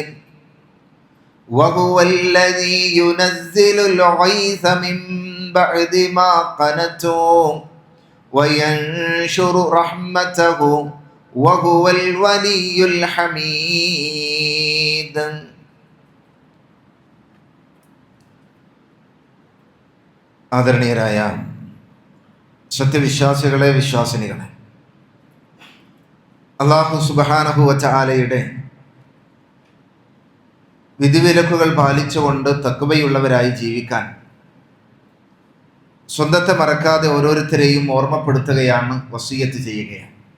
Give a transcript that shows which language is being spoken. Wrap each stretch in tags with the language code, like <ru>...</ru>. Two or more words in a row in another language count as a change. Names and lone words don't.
<ar>وهو الذي ينزل الغيث من بعد ما قنطوا وينشر رحمته وهو الولي الحميد.</ar> <ml>ആദരണീയരായ സത്യവിശ്വാസികളെ, വിശ്വാസിനികളെ, അല്ലാഹു</ml> <ar>سبحانه وتعالى</ar> <ml>വിധിവിലക്കുകൾ പാലിച്ചുകൊണ്ട് തഖ്വയുള്ളവരായി ജീവിക്കാൻ സ്വന്തത്തെ മറക്കാതെ ഓരോരുത്തരെയും ഓർമ്മപ്പെടുത്തുകയാണ്, വസിയത്ത് ചെയ്യുകയാണ്.</ml>